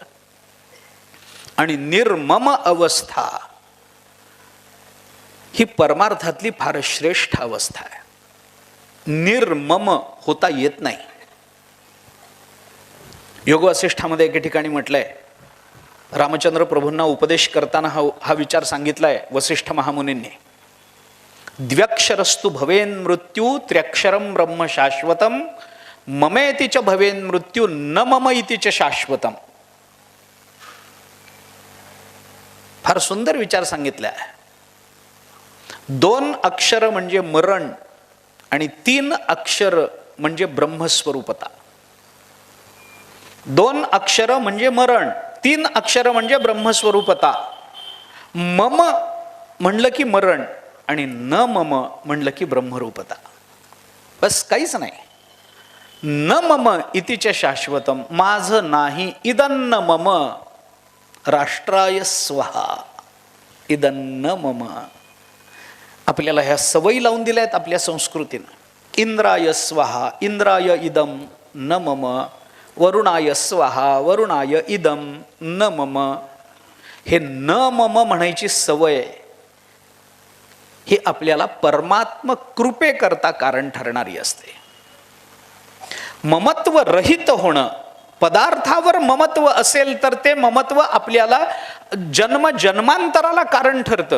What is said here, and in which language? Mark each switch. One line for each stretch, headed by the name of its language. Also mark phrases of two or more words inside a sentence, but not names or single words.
Marathi: आणि निर्मम अवस्था ही परमार्थातली फार श्रेष्ठ अवस्था आहे. निर्मम होता येत नाही. योग वसिष्ठामध्ये एके ठिकाणी म्हटलंय, रामचंद्र प्रभूंना उपदेश करताना हा विचार सांगितलाय वसिष्ठ महामुनींनी.
Sanskrit: द्व्यक्षरस्तु भवेन मृत्यू त्र्यक्षरम ब्रह्म शाश्वतम ममेति च भवेन मृत्यू न मम इति च शाश्वतम.
Marathi: फार सुंदर विचार सांगितलाय. 2 अक्षर म्हणजे मरण आणि 3 अक्षर म्हणजे ब्रह्मस्वरूपता. 2 अक्षर म्हणजे मरण, 3 अक्षर म्हणजे ब्रह्मस्वरूपता. मम म्हणलं की मरण आणि
Sanskrit: न मम
Marathi: म्हणलं की ब्रह्मरूपता. बस काहीच नाही.
Sanskrit: न मम इतिच शाश्वतम,
Marathi: माझं नाही.
Sanskrit: इदन्न मम राष्ट्राय स्वहा इदन्न मम.
Marathi: आपल्याला ह्या सवयी लावून दिल्या आहेत आपल्या संस्कृतीनं.
Sanskrit: इंद्राय स्वहा इंद्राय इदम न मम, वरुणाय स्वहा वरुणाय इदम न मम.
Marathi: हे
Sanskrit: न मम
Marathi: म्हणायची सवय ही आपल्याला परमात्म कृपे करता कारण ठरणारी असते. ममत्व रहित होणं, पदार्थावर ममत्व असेल तर ते ममत्व आपल्याला जन्म जन्मांतराला कारण ठरतं.